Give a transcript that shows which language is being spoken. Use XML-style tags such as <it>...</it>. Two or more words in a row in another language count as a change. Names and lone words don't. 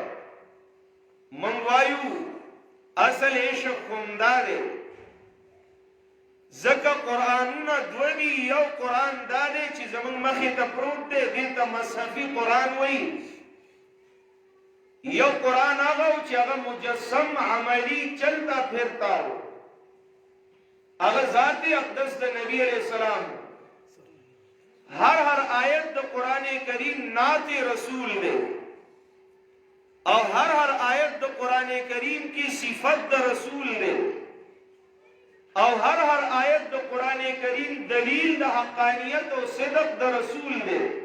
<ps>من وایو اصل عشق همدا دی، ځکه قرآنونه دوه دي. یو قرآن دا دی چې زموږ مخې ته پروت دی، دې ته مصحفي قرآن وایي. یو قرآن هغه و چې هغه مجسم عملی</ps> <ur>چلتا پھرتا</ur> <ps>و، هغه ذات اقدس د نبی</ps> <ar>علیہ السلام.</ar> <ps>هر آیت د قرآن کریم نعت رسول دی او هر آیت د قرآن کریم کی صفت د رسول دی او هر آیت د قرآن کریم دلیل د حقانیت او صدق د رسول دی.</ps>